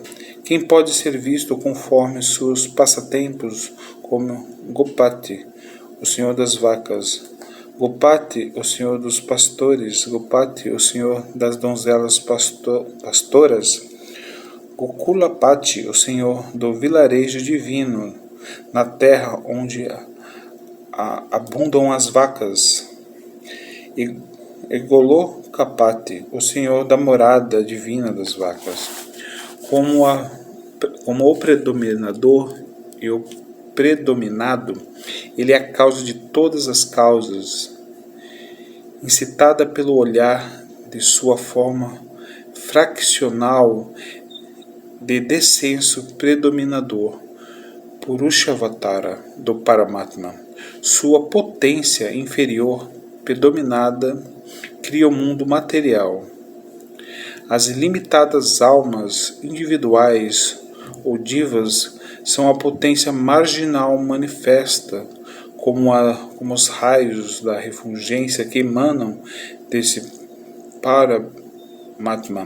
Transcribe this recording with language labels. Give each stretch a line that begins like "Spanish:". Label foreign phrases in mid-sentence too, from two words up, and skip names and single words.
Portuguese: quem pode ser visto conforme seus passatempos como Gopati, o senhor das vacas, Gopati, o senhor dos pastores, Gopati, o senhor das donzelas pastoras, Gokulapati, o senhor do vilarejo divino, na terra onde abundam as vacas, e Golokapati, o senhor da morada divina das vacas. Como o predominador e o predominado, ele é a causa de todas as causas, incitada pelo olhar de sua forma fraccional de descenso predominador, Purushavatara, do Paramatma. Sua potência inferior, predominada, cria o mundo material. As ilimitadas almas individuais ou divas são a potência marginal manifesta, como os raios da refulgência que emanam desse Paramatma.